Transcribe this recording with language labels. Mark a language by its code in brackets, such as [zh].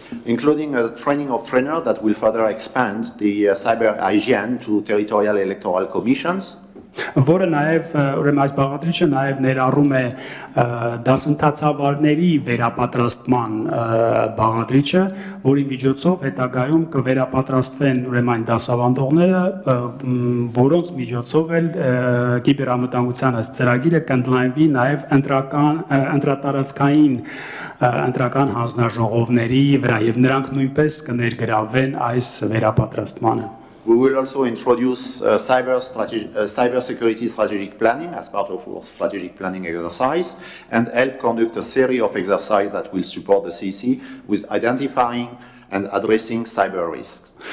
[en] Including a training of trainers that will further expand the cyber hygiene to territorial electoral commissions. [hy] Որը նաև ուրեմն այս բաղադրիչը նաև ներառում է դասընթացավարների վերապատրաստման բաղադրիչը, որի միջոցով հետագայում կվերապատրաստվեն ուրեմն այն դասավանդողները, որոնց միջոցով էլ կիբերանվտանգության այս ծրագիրը կընդլայնվի նաև ընտրատարածքային ընտրական հանձնաժողովների վրա եւ նրանք նույնպես կներգրավվեն այս վերապատրաստմանը. [en] We will also introduce cybersecurity strategic planning as part of our strategic planning exercise and help conduct a series of exercises that will support the CEC with identifying and addressing cyber risks.